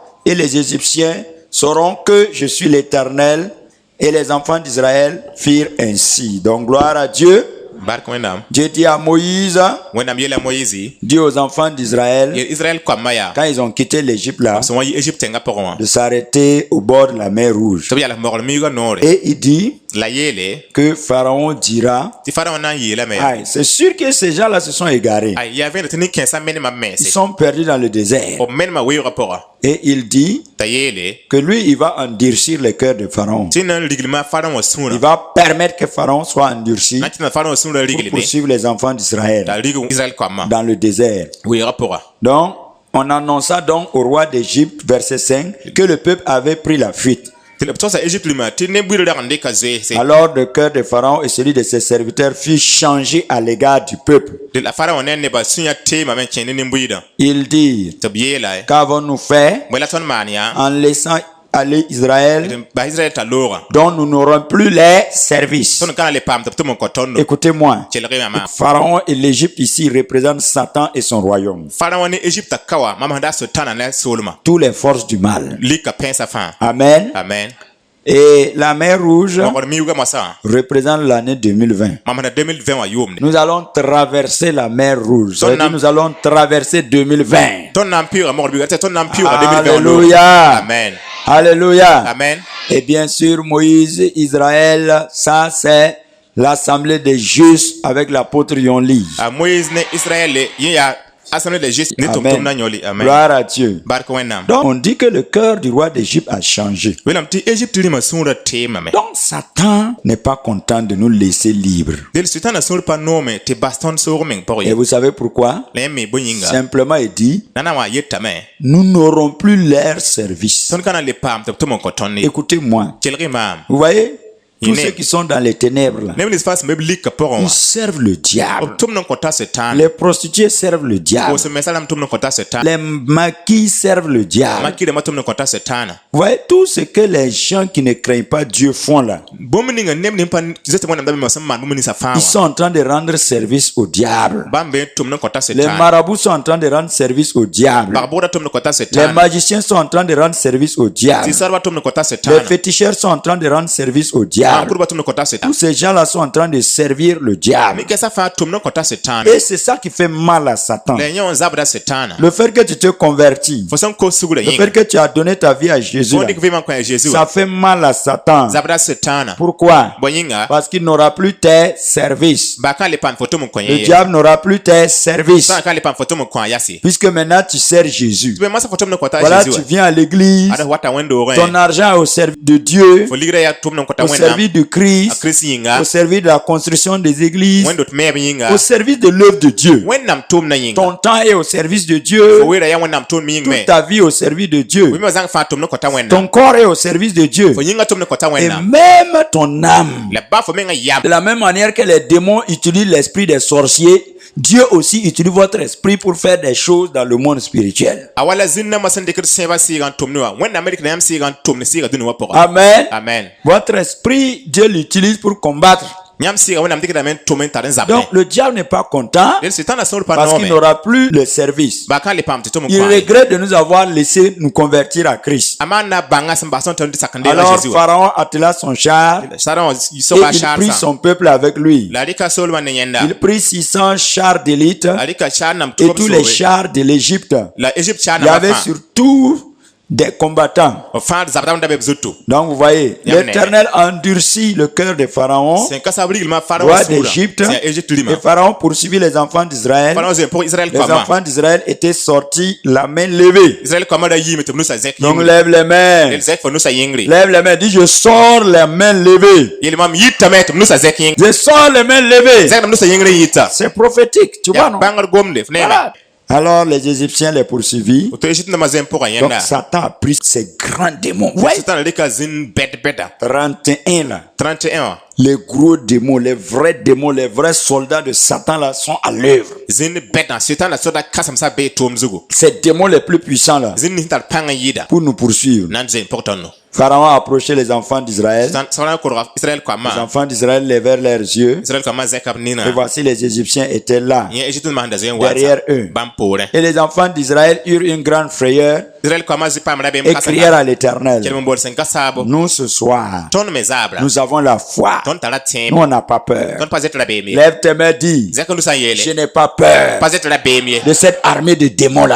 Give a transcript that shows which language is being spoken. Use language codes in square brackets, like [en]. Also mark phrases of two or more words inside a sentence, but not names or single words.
[fr] Et les Égyptiens sauront que je suis l'Éternel. Et les enfants d'Israël firent ainsi. Donc gloire à Dieu. [mos] Bark wonnam. [fr] Dieu dit à Moïse, [mos] Wonnam yela Moïse. [fr] dit aux enfants d'Israël, [mos] Yel Israël kwa maya. [fr] quand ils ont quitté l'Égypte là, [mos] So wa Egypte nga pora. [fr] de s'arrêter au bord de la mer Rouge. [mos] To yala mogol miga nore. [fr] Et il dit, [mos] la yeele [fr] que Pharaon dira, [mos] tɩ Pharaon na n yeelame [fr] aïe, c'est sûr que ces gens-là se sont égarés. [mos] ay yaa vẽnd tɩ nin-kãensã menema [fr] Ils [mos] mɛɛse [fr] sont perdus dans le désert. [mos] b menema weoogã pʋga [fr] Et il dit [mos] t'a yeele [fr] que lui, il va endurcir le cœur de Pharaon. [mos] tɩ na n riglma Pharaon wã [fr] Il [mos] sũurã [fr] va permettre que Pharaon soit endurci [mos] na n tɩ na Pharaon wã sũurã [fr] pour [mos] riglme [fr] poursuivre les enfants [mos] t'a [fr] d'Israël [mos] rig Israël koamã [fr] dans le désert. [mos] weoogã pʋga [fr] Donc, on annonça donc au roi d'Égypte, verset 5, que le peuple avait pris la fuite. [mos] tɩ b togsa Égypte rĩmã tɩ ne-buiir rag n dɩka zoeese [fr] Alors le cœur de Pharaon et celui de ses serviteurs fut changé à l'égard du peuple. [mos] tɩ la Pharaon ne nebã sũ-yã teemame n kẽ ne nin-buiidã [fr] Ils dirent, [mos] tɩ b yeela [fr] qu'avons-nous fait [mos] bõe la tõnd maan yaa [fr] en laissant aller Israël [mos] bas Israël t'a loogã [fr] dont nous n'aurons plus les services? [mos] tõnd ka na le paam tɩ b tɩ n kõ tõndo [fr] Écoutez-moi, [mos] kelg yãma [fr] Pharaon et l'Égypte ici représentent Satan et son royaume. [mos] Pharaon ne Égypte ka wa mam sẽn daa sotãna ne soolmã [fr] Toutes les forces du mal. [mos] lika pẽnsã fãa [fr] Amen. [mos] amen [fr] Et la mer Rouge [mos] mogd miuugã mosã [fr] représente l'année 2020. [mos] mam sẽn 2020 wã yʋʋmde [fr] Nous allons traverser la mer Rouge. Ça veut dire nous allons traverser 2020. [mos] tõnd na n pɩʋga mogd miuugã tɩ tõnd na n pɩʋga 2020 [fr] Alléluia. [mos] amen [fr] Alléluia. [mos] amen [fr] Et bien sûr, Moïse, Israël, ça c'est l'assemblée des justes avec l'apôtre Yonli. [mos] a Moïse ne Israël yẽ yaa [fr] assemblée de juste [mos] ne tʋm-tʋm na yõli amen [fr] Gloire à Dieu. [mos] bark wẽnnaam [fr] Donc, on dit que le cœur du roi d'Égypte a changé. [mos] wẽnnaam tɩ Égypte rĩmã sũurã teemame [fr] Donc, Satan n'est pas content de nous laisser libres. [mos] dẽl sʋtãnã sũur pa noome tɩ bas tõnd soog meng pʋg [fr] Et [mos] ye [fr] vous savez pourquoi? [mos] la yẽ me bõe yĩnga [fr] Simplement, il dit, [mos] nana wã yetame [fr] nous n'aurons plus leur service. [mos] tõnd ka na le paam tɩ b tʋm n kõ tõnd ye [fr] Écoutez-moi. [mos] kelg-y maam [fr] Vous voyez, tous Amen. ceux qui sont dans les ténèbres, là, [mos] neb nins fãa sẽn be b lika pʋgẽ [fr] ils [mos] wã [fr] servent le [mos] b [fr] diable. [mos] tʋmd n kõ ta sẽtaan [fr] Les prostituées servent le diable. [mos] pʋʋsem mensã rãmb tʋmd n kõ ta sẽtaan [fr] Les maquis servent le diable. [mos] makɩrãmã tʋmd n kõ ta sẽtaanã [fr] Vous voyez, tout ce que les gens qui ne craignent pas Dieu font là, [mos] bũmb ninga neb nin pa zet wẽnnaam da me sẽn maan bũmb ninsã fãa [fr] ils [mos] wã [fr] sont en train de rendre service au diable. [mos] bãmb be n tʋmd n kõ ta [fr] Les [mos] sẽtaan [fr] marabouts sont en train de rendre service au diable. [mos] pag-bʋgda tʋmd n kõ ta [fr] Les [mos] sẽtaan [fr] magiciens sont en train de rendre service au diable. [mos] tɩ-soadbã tʋmd n kõ ta [fr] Les [mos] sẽtaanã [fr] féticheurs sont en train de rendre service au diable. [mos] maan-kʋdbã tʋmd n kõ ta [fr] Tous [mos] sẽtaan [fr] ces gens-là sont en train de servir le diable. [mos] mikɛsã fãa tʋmd n kõ ta sẽtaana [fr] Et c'est ça qui fait mal à Satan. [mos] la yẽ wã zabda sẽtaana [fr] Le fait que tu te convertis, [mos] fo sẽn kos sugla [fr] le [mos] yĩnga [fr] fait que tu as donné ta vie à Jésus, [mos] fo [fr] là, [mos] dɩk vɩɩmã n kõ a Jésus [fr] ça [mos] wã [fr] fait mal à Satan. [mos] zabda sẽtaana [fr] Pourquoi? [mos] bõe yĩnga [fr] Parce qu'il n'aura plus tes services. [mos] baa kã le paam fo tʋm n kõ [fr] Le [mos] yẽ ye [fr] diable n'aura plus tes services. [mos] sã n kã le paam fo tʋm n kõ a yase [fr] Puisque maintenant tu sers Jésus. [mos] tɩ be masã fo tʋmd n kõ ta a [fr] Voilà, Jésus tu [mos] wã [fr] viens à l'église, [mos] ada wata wẽn-doogẽ [fr] ton argent est au service de Dieu, [mos] fo ligrã yaa tʋmd n kõ ta [fr] au [mos] wẽnnaam [fr] service de [mos] a [fr] Christ, [mos] Kirist yĩnga [fr] au service de la construction des églises, [mos] wẽnd t meeb yĩnga [fr] au service de l'œuvre de Dieu. [mos] wẽnnaam tʋʋmdã yĩnga [fr] Ton temps est au service de [mos] fo [fr] Dieu, [mos] weera yaa wẽnnaam tʋʋmd yĩng me [fr] toute ta vie au service de Dieu. [mos] wɩmã zãng fãa tʋmd n kõ ta wẽnnaam [fr] Ton corps est au service de Dieu. [mos] fo yĩngã tʋmd n kõ ta [fr] Et [mos] wẽnnaam [fr] même ton âme. [mos] la ba fo mengã yam [fr] De la même manière que les démons utilisent l'esprit des sorciers, Dieu aussi utilise votre esprit pour faire des choses dans le monde spirituel. [mos] a wala zĩnnãmbã sẽn dɩkd sẽebã sɩɩgã n tʋm ne wã wẽnnaam me dɩkda yãmb sɩɩgã n tʋm ne sɩɩga dũni wã pʋga [fr] Amen. [mos] amen [fr] Votre esprit, Dieu l'utilise pour combattre. [mos] yãmb sɩɩga wẽnnaam dɩkdame n tʋm n tar n zabdẽ [fr] Donc le diable n'est pas content [mos] dẽl sɩtãnã sũur pa [fr] parce qu'il [mos] noome [fr] n'aura plus le service. [mos] baa kã le paam tɩ tʋm n [fr] Il [mos] kõ [fr] regrette de nous avoir laissé nous convertir à Christ. [mos] a maan na bãngã sẽn bas tõnd tɩ d sak n deega [fr] Alors [mos] Jésus wã [fr] Pharaon attela son char [mos] sarã wã [fr] et [mos] soba [fr] il [mos] shaar [fr] prit [mos] sã [fr] son peuple avec lui. [mos] la rɩka soolmã ne yẽnda [fr] Il prit 600 chars d'élite [mos] a rɩka shaar nam [fr] et [mos] tʋb [fr] tous les chars de l'Égypte. [mos] la Égypte shaar [fr] Il y avait [mos] nambã fãa [fr] surtout des combattants. [mos] b fãa d zabda n da be b zoto [fr] Donc vous voyez, l'Éternel endurcit le cœur de Pharaon, [mos] sẽn ka sab riglmã Pharaon [fr] roi [mos] sũurã [fr] d'Égypte, [mos] sẽn yaa Égypte [fr] et [mos] rɩmã [fr] Pharaon poursuivit les enfants d'Israël. [mos] Pharaon zem pʋg Israël [fr] Les [mos] koamã [fr] enfants d'Israël étaient sortis la main levée. [mos] Israël koamã da yiime tɩ b nusa zẽk [fr] Donc [mos] yĩngre [fr] lève les mains. [mos] d zẽk fo nusa yĩngre [fr] Lève les mains. Dis, je sors les mains levées. [mos] yelmam yitame tɩ b nusa zẽk yĩngre [fr] Je sors les mains levées. [mos] zẽkdm nusa yĩngre n yita [fr] C'est prophétique, tu vois, [mos] yaa [fr] non? [mos] bãngr gomde f neeme [fr] Voilà. Alors les Égyptiens les poursuivirent. [mos] to Égypte nambã zẽn pʋgã [fr] Donc [mos] yẽnda [fr] Satan a pris ces grands démons. Ouais. [mos] sɩtãna rɩka zĩn bɛd-bɛda [fr] 31 là. [mos] 31 wã [fr] Les gros démons, les vrais soldats de Satan là sont à l'œuvre. [mos] zĩn bɛdã sɩtãna soda kãsemsã bee tʋʋm zugu [fr] Ces démons les plus puissants là, [mos] zĩn nis tar pãng n yɩɩda [fr] pour nous poursuivre. [mos] na n zẽn pʋg tõndo [fr] Pharaon a approché les enfants d'Israël. [mos] sãn korga Israël [fr] Les [mos] koamã [fr] enfants d'Israël levèrent leurs yeux. [mos] Israël koamã zẽka b [fr] Et [mos] nina [fr] voici les Égyptiens étaient là. [mos] yẽ Égypte nambã sẽn da zẽn [fr] Derrière eux. [mos] bãmb poorẽ [fr] Et les enfants d'Israël eurent une grande frayeur Israël comment je parle et crier à l'Éternel. Nous ce soir, nous avons la foi. Nous on n'a pas peur. Lève tes mains, dis, je n'ai pas peur de cette armée de démons là.